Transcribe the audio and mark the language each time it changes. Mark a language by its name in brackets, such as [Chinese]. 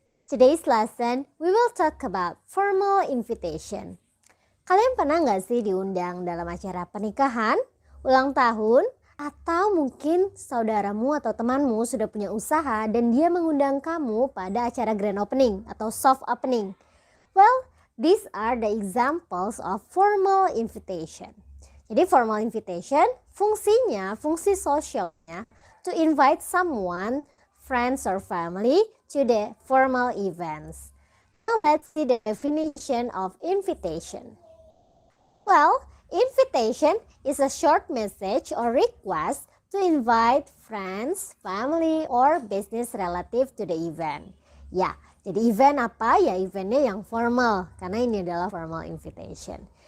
[English] Today's lesson, we will talk about formal invitation. [Indonesian] Kalian pernah nggak sih diundang dalam acara pernikahan, ulang tahun, atau mungkin saudaramu atau temanmu sudah punya usaha dan dia mengundang kamu pada acara grand opening atau soft opening? [English] Well, these are the examples of formal invitation. [Indonesian] Jadi formal invitation fungsinya, fungsi sosialnya [English] to invite someone, friends or family to the formal events. Now let's see the definition of invitation. Well, invitation is a short message or request to invite friends, family, or business relative to the event. [Indonesian] Ya, jadi event apa? Ya eventnya yang formal, karena ini adalah formal invitation.